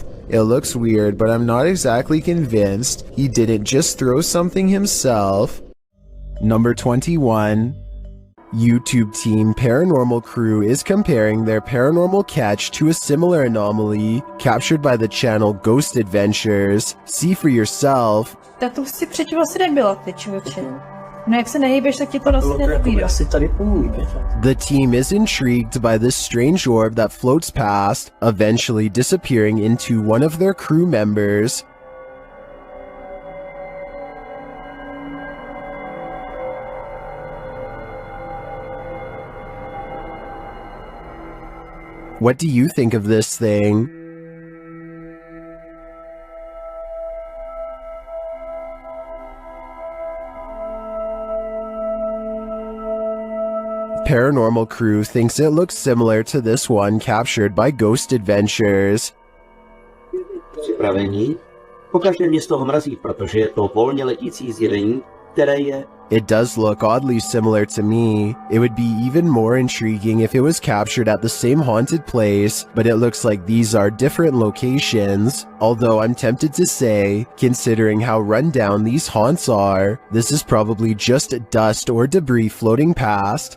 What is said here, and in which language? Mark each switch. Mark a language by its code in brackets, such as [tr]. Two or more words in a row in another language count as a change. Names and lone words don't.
[en] It looks weird, but I'm not exactly convinced he didn't just throw something himself. Number 21. YouTube team Paranormal Crew is comparing their paranormal catch to a similar anomaly captured by the channel Ghost Adventures. See for yourself. [cs] Tak to si předtím asi nebylo, ty člověče. No jak se nehýbeš, tak ti to vlastně nevíde. [en] The team is intrigued by this strange orb that floats past, eventually disappearing into one of their crew members. What do you think of this thing? Paranormal Crew thinks it looks similar to this one captured by Ghost Adventures. [cs] Připravení? Pokaždé mě z toho mrazí, protože je to volně letící zjevení, které je... [en] It does look oddly similar to me. It would be even more intriguing if it was captured at the same haunted place, but it looks like these are different locations. Although I'm tempted to say, considering how run down these haunts are, this is probably just dust or debris floating past.